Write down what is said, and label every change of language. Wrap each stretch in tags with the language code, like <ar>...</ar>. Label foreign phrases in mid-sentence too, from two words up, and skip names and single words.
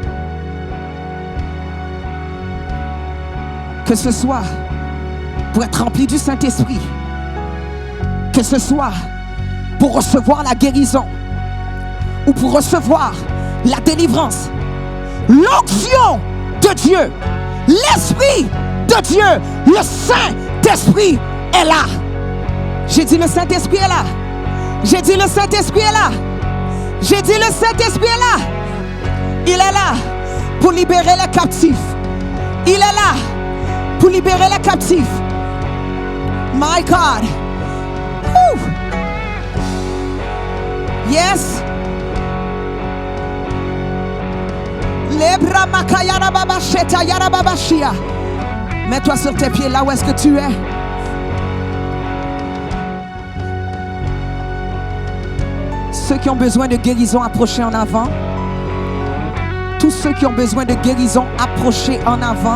<fr>Que ce soit pour être rempli du Saint-Esprit, que ce soit pour recevoir la guérison ou pour recevoir la délivrance, l'onction de Dieu, l'Esprit de Dieu, le Saint-Esprit est là. J'ai dit le Saint-Esprit est là. J'ai dit le Saint-Esprit est là. J'ai dit le Saint-Esprit est là. Il est là pour libérer les captifs. Il est là pour libérer les captifs.</fr> <en>My God. Woo. Yes. Lebra makayara baba sheta yara baba shia.</en> <fr>Mets-toi sur tes pieds là où est-ce que tu es. Ceux qui ont besoin de guérison, approchez en avant. Tous ceux qui ont besoin de guérison, approchez en avant.</fr>